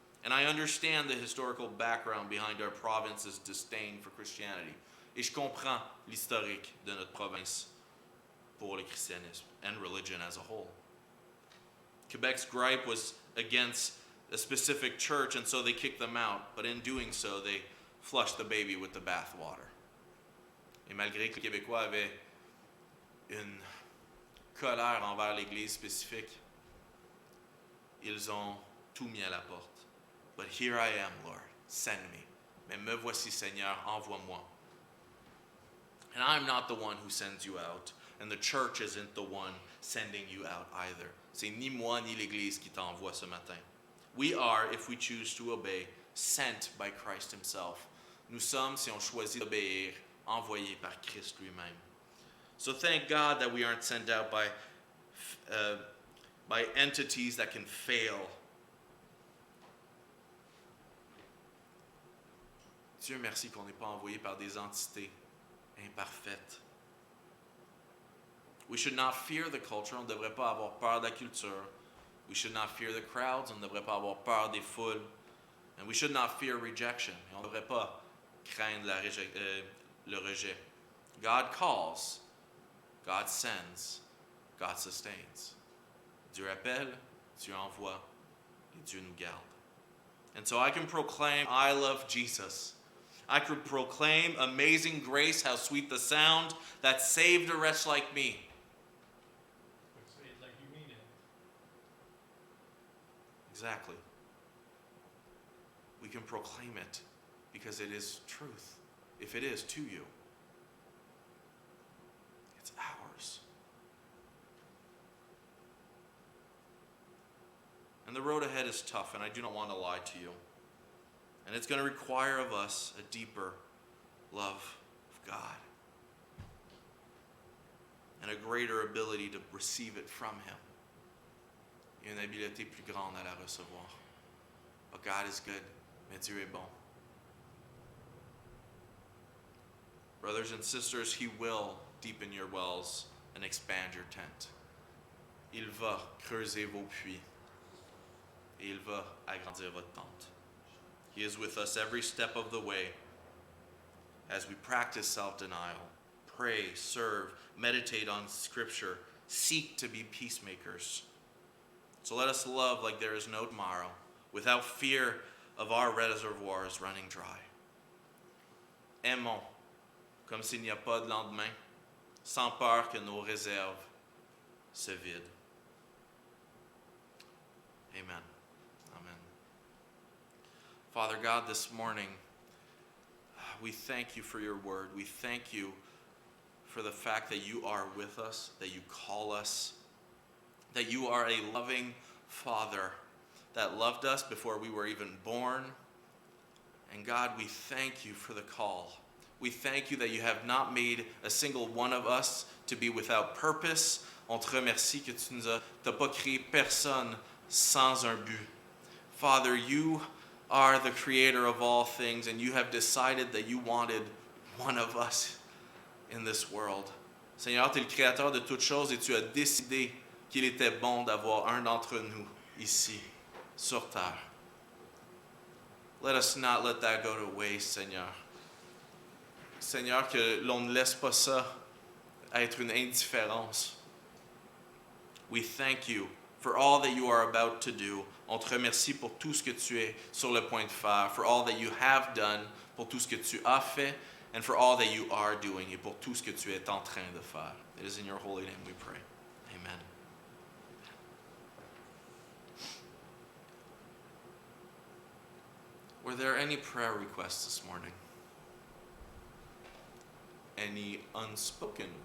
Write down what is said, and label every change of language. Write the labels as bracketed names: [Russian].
[English] And I understand the historical background behind our province's disdain for Christianity. [French] Et je comprends l'historique de notre province pour le christianisme [English] and religion as a whole. Quebec's gripe was against a specific church, and so they kicked them out. But in doing so, they flushed the baby with the bathwater. [French] Et malgré que les Québécois avaient une colère envers l'Église spécifique, ils ont tout mis à la porte. [English] But here I am, Lord, send me. [French] Mais me voici, Seigneur, envoie-moi. [English] And I'm not the one who sends you out, and the church isn't the one sending you out either. [French] C'est ni moi ni l'Église qui t'envoie ce matin. [English] We are, if we choose to obey, sent by Christ himself. [French] Nous sommes, si on choisit d'obéir, envoyés par Christ lui-même. [English] So thank God that we aren't sent out by entities that can fail. [French] Dieu merci qu'on n'est pas envoyé par des entités imparfaites. [English] We should not fear the culture, [French] on ne devrait pas avoir peur de la culture. [English] We should not fear the crowds, [French] on ne devrait pas avoir peur des foules. [English] And we should not fear rejection, [French] et on ne devrait pas craindre le rejet. [English] God calls, God sends, God sustains. [French] Dieu appelle, Dieu envoie, et Dieu nous garde. [English] And so I can proclaim, I love Jesus. I could proclaim amazing grace, how sweet the sound that saved a wretch like me. Say it like you mean it. Exactly. We can proclaim it because it is truth. If it is to you, it's ours. And the road ahead is tough, and I do not want to lie to you. And it's going to require of us a deeper love of God and a greater ability to receive it from Him. [French] Et une habileté plus grande à la recevoir. [English] But God is good, [French] mais Dieu est bon. [English] Brothers and sisters, He will deepen your wells and expand your tent. [French] Il va creuser vos puits et il va agrandir votre tente. [English] He is with us every step of the way as we practice self-denial, pray, serve, meditate on Scripture, seek to be peacemakers. So let us love like there is no tomorrow, without fear of our reservoirs running dry. [French] Aimons comme s'il n'y a pas de lendemain, sans peur que nos réserves se vident. [English] Amen. Amen. Father God, this morning, we thank you for your word. We thank you for the fact that you are with us, that you call us, that you are a loving Father that loved us before we were even born. And God, we thank you for the call. We thank you that you have not made a single one of us to be without purpose. [French] On te remercie que tu n'as pas créé personne sans un but. [English] Father, you are the creator of all things, and you have decided that you wanted one of us in this world. [French] Seigneur, tu es le créateur de toutes choses et tu as décidé qu'il était bon d'avoir un d'entre nous ici, sur terre. [English] Let us not let that go to waste, Seigneur. [French] Seigneur, que l'on ne laisse pas ça être une indifférence. [English] We thank you for all that you are about to do. [French] On te remercie pour tout ce que tu es sur le point de faire, [English] for all that you have done, [French] pour tout ce que tu as fait, [English] and for all that you are doing, [French] et pour tout ce que tu es en train de faire. [English] It is in your holy name we pray. Amen. Were there any prayer requests this morning? Any unspoken